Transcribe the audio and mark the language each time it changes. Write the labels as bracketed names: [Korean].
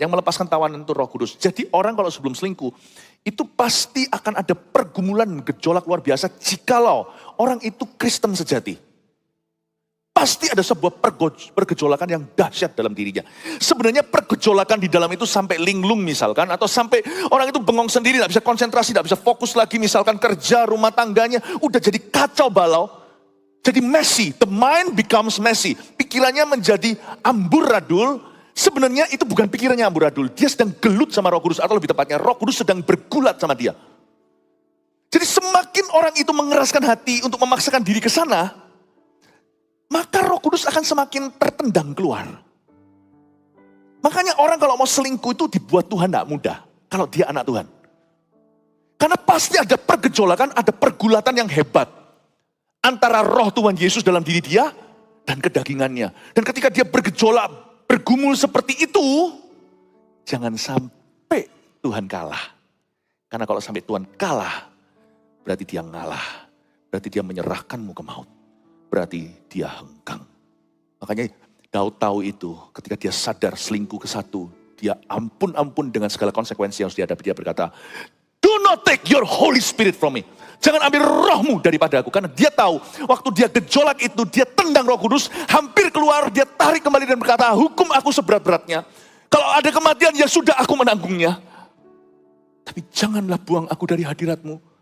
[Indonesian] Yang melepaskan tawanan itu Roh Kudus. Jadi orang kalau sebelum selingkuh, itu pasti akan ada pergumulan gejolak luar biasa jikalau orang itu Kristen sejati. Pasti ada sebuah pergejolakan yang dahsyat dalam dirinya. Sebenarnya pergejolakan di dalam itu sampai linglung misalkan. Atau sampai orang itu bengong sendiri, gak bisa konsentrasi, gak bisa fokus lagi. Misalkan kerja, rumah tangganya, udah jadi kacau balau. [English] Jadi messy, the mind becomes messy. [Indonesian] Pikirannya menjadi amburadul. Sebenarnya itu bukan pikirannya amburadul. Dia sedang gelut sama Roh Kudus. Atau lebih tepatnya Roh Kudus sedang bergulat sama dia. Jadi semakin orang itu mengeraskan hati untuk memaksakan diri ke sana, maka Roh Kudus akan semakin tertendang keluar. Makanya orang kalau mau selingkuh itu dibuat Tuhan tidak mudah. Kalau dia anak Tuhan. Karena pasti ada pergejolakan, ada pergulatan yang hebat. Antara roh Tuhan Yesus dalam diri dia dan kedagingannya. Dan ketika dia bergejolak, bergumul seperti itu, jangan sampai Tuhan kalah. Karena kalau sampai Tuhan kalah, berarti dia ngalah. Berarti dia menyerahkanmu ke maut. Berarti dia hengkang. Makanya Daud tahu itu ketika dia sadar selingkuh ke satu. Dia ampun-ampun dengan segala konsekuensi yang harus dihadapi. Dia berkata, [English] do not take your Holy Spirit from me. [Indonesian] Jangan ambil rohmu daripada aku. Karena dia tahu waktu dia gejolak itu, dia tendang Roh Kudus. Hampir keluar, dia tarik kembali dan berkata, hukum aku seberat-beratnya. Kalau ada kematian ya sudah aku menanggungnya. Tapi janganlah buang aku dari hadiratmu.